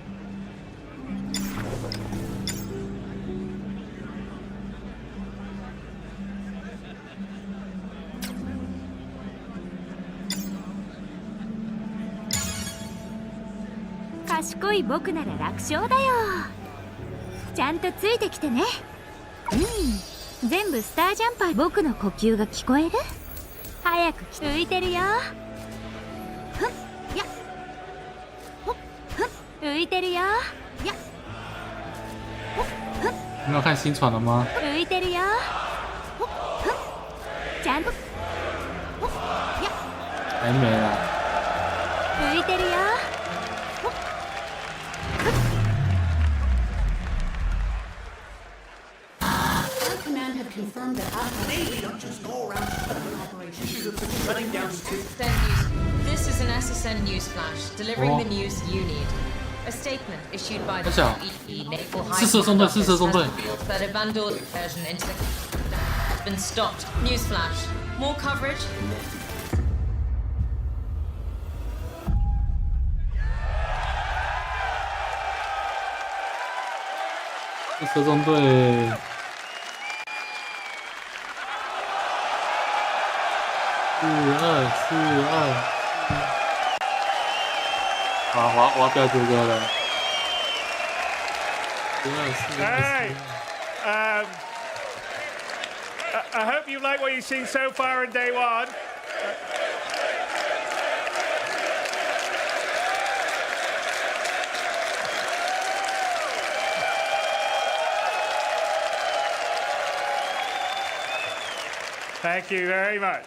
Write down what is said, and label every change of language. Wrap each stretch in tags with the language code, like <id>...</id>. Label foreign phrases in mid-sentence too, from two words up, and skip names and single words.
<ja>賢い僕なら楽勝だよ。ちゃんとついてきてね。全部スタージャンパー。僕の呼吸が聞こえる？早く浮いてるよ。浮いてるよ。</ja> <zh>你要看新船了吗？</zh> <ja>浮いてるよ。ちゃんと。</ja> <zh>还没啦。</zh> <ja>浮いてるよ。</ja> <en>Confirmed that we don't just go around operations, shutting down. This is an SSN news flash, delivering the news you need. A statement issued by the EE Naval High Command Office has revealed that a Vandal incursion into the has been stopped. News flash. More coverage.</en> <zh>四色中队。4-2，好，我要标主歌了。</zh> <en>Hey, I hope you like what you've seen so far in day one. Thank you very much.</en>